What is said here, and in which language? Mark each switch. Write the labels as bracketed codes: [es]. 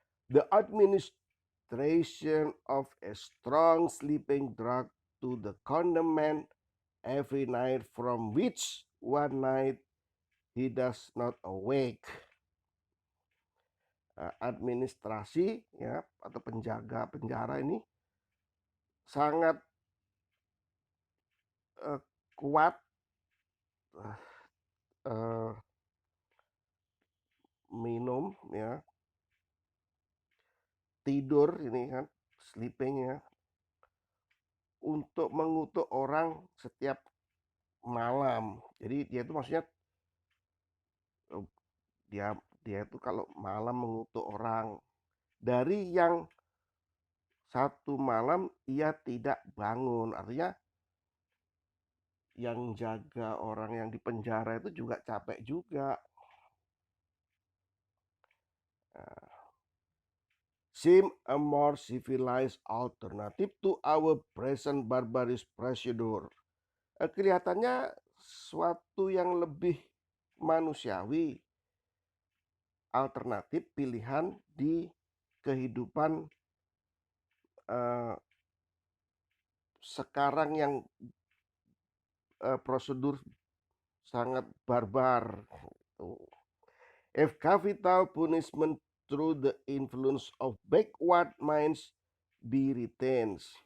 [en] The administration of a strong sleeping drug to the condemned man every night from which one night he does not awake. [id] Administrasi ya atau penjaga penjara ini sangat kuat, minum ya, tidur ini kan, sleeping ya, untuk mengutuk orang setiap malam. Jadi dia itu maksudnya dia dia itu kalau malam mengutuk orang dari yang satu malam ia tidak bangun, artinya yang jaga orang yang di penjara itu juga capek juga. [en] Seem a more civilized alternative to our present barbarous procedure. [id] Kelihatannya suatu yang lebih manusiawi, alternatif pilihan di kehidupan sekarang yang prosedur sangat barbar. [en] If capital punishment through the influence of backward minds be retained.